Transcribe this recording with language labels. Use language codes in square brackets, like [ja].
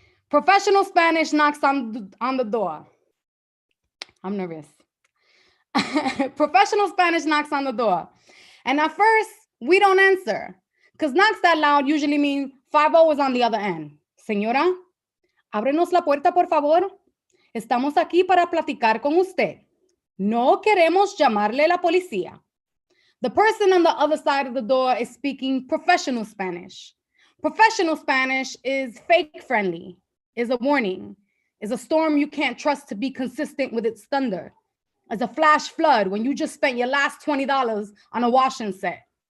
[en] Professional Spanish knocks on the door. I'm nervous. Professional Spanish knocks on the door. And at first, we don't answer, because knocks that loud usually mean 5-0 is on the other end. [es] Señora, ábrenos la puerta, por favor. Estamos aquí para platicar con usted. No queremos llamarle la policía. [en] The person on the other side of the door is speaking professional Spanish. Professional Spanish is fake friendly, is a warning, is a storm you can't trust to be consistent with its thunder, is a flash flood when you just spent your last $20 on a washing set.